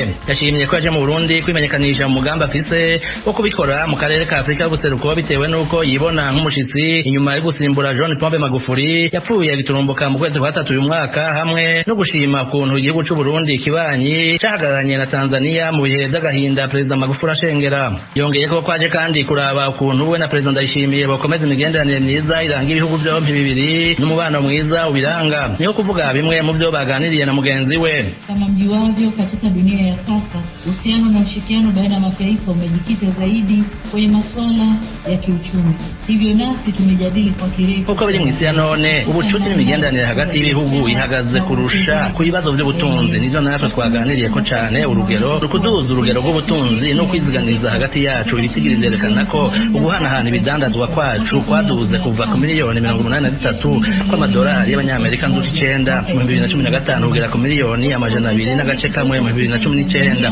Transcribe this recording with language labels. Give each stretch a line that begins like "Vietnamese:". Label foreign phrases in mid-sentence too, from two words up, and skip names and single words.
Rundi: Yashimiye ko yaje mu Burundi kwimenyekanisha mu mugambi afise wo kubikora mu karere ka Afrika y'ubuseruko, bitewe n'uko yibona nk'umushitsi inyuma yo gusimbura John Pombe Magufuli yapfuye giturumbuka mu kwezi kwa 3 uyu mwaka, hamwe no gushima ukuntu igihugu c'u Burundi kibanyi cahagararanye na Tanzania mu bihe vy'agahinda Perezida Magufuli ashengera. Yongeye ko kwaje kandi kuraba ukuntu we na Perezida Ndayishimiye bakomeza imigenderanire myiza iranga ibihugu vyompi bibiri n'umubano mwiza ubiranga. Niho kuvuga bimwe mu vyo baganiriye na mugenzi we.
Swahili: Kama mjuavyo, katika dunia ya sasa uhusiano na ushirikiano baina ya mataifa umejikita zaidi kwenye masuala ya kiuchumi. Hivyo nasi tumejadili kwa kirefu
Rundi: uko biri mu isi ya none ubucuti n'imigenderanire hagati y'ibihugu ihagaze kurusha ku bibazo by'ubutunzi. Nivyo natwe twaganiriye ko cane urugero rukuduza urugero rw'ubutunzi no kwiziganiriza hagati yacu. Ibitigiri vyerekana ko uguhanahana ibidandazwa kwacu kwaduze kuva ku miliyoni 83 kw'amadolari y'abanyamerika nzuti 9 mu 2015 kugera ku miliyoni 200 n'agace kamwe mu 2019.